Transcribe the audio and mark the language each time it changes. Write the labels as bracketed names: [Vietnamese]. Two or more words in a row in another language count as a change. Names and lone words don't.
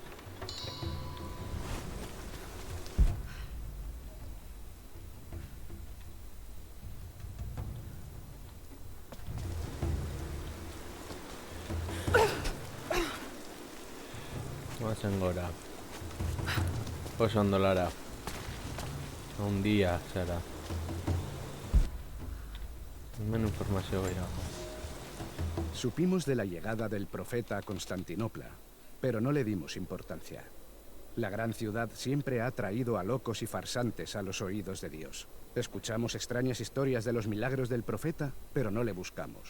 [Basque] Goazen gora. Oso ondo, Lara. [Spanish] Un dia, [Basque] zara. Hemen informazio gehiago. [Spanish] Supimos de la llegada del profeta a Constantinopla, pero no le dimos importancia. La gran ciudad siempre ha traído a locos y farsantes a los oídos de Dios. Escuchamos extrañas historias de los milagros del profeta, pero no le buscamos.